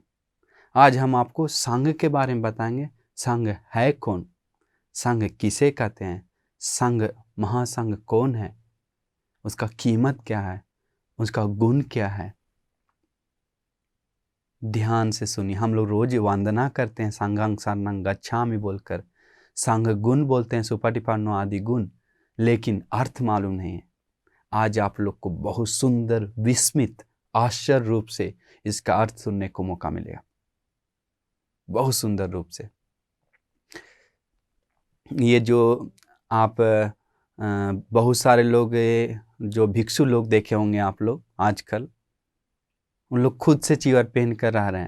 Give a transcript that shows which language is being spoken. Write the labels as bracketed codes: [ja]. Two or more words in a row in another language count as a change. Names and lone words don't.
[hi] आज हम आपको संघ के बारे में बताएंगे। संघ है कौन, संघ किसे कहते हैं, संघ महासंघ कौन है, उसका कीमत क्या है, उसका गुण क्या है। ध्यान से सुनिए। हम लोग रोज वंदना करते हैं [pi] संघं शरणं गच्छामि [hi] बोलकर, संघ गुण बोलते हैं, सुपटिपन्नो आदि गुण, लेकिन अर्थ मालूम नहीं है। आज आप लोग को बहुत सुंदर, विस्मित, आश्चर्य रूप से इसका अर्थ सुनने को मौका मिलेगा, बहुत सुंदर रूप से। ये जो आप बहुत सारे लोग, जो भिक्षु लोग देखे होंगे आप लोग आजकल, उन लोग खुद से चीवर पहन कर रह रहे हैं।